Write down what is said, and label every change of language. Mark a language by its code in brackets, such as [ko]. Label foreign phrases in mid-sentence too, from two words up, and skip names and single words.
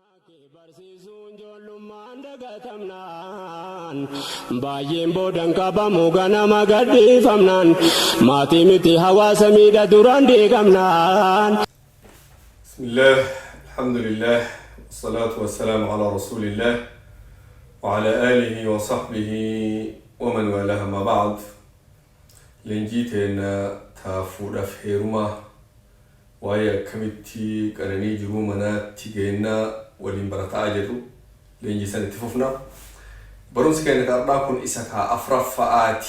[om] Barsiisuun ijoollummaan dagatamnaan baay'een boodan qabamu ganama gadhiifamnaan maatii miti hawaasa miidha duraan deegamnaan. [ar] بسم الله، الحمد لله، والصلاة والسلام على رسول الله وعلى آله وصحبه ومن والاه ما بعد. [om] Leenjiiteen taafuudhaaf heerumaa waa'ee akkamitti qaranii jiruu manaatti geennaa waliin barataa jedhu leenjii sanitti fufna. Barumsi keenya qardaa kun isa ka afuraffa'aati.